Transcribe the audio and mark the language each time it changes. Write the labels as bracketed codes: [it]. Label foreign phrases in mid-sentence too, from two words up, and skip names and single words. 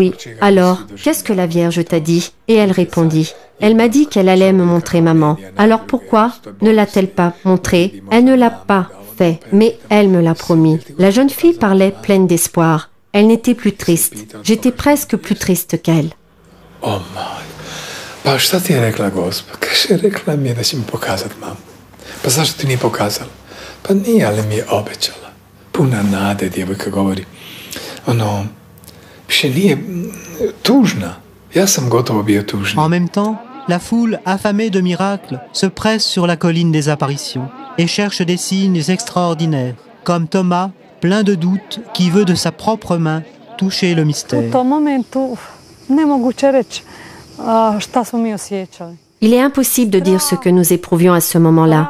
[fr] » « Alors, qu'est-ce que la Vierge t'a dit? » Et elle répondit, « Elle m'a dit qu'elle allait me montrer maman. Alors pourquoi ne l'a-t-elle pas montrée? Elle ne l'a pas fait, mais elle me l'a promis. » La jeune fille parlait pleine d'espoir. Elle n'était plus triste. J'étais presque plus triste qu'elle. [hr] Oh moj, pa šta ti je rekla Gospa? Kaže, rekla mi je da će mi pokazat mamu. Pa zašto ti nije pokazala? Pa nije, ali mi je obećala. Puna nade, djevojka govori. Ono, više nije tužna. Ja sam gotovo bio tužni. [fr] En même temps, la foule affamée de miracles se presse sur la colline des apparitions et cherche des signes extraordinaires, comme Thomas, plein de doutes, qui veut de sa propre main toucher le mystère. Il est impossible de dire ce que nous éprouvions à ce moment-là.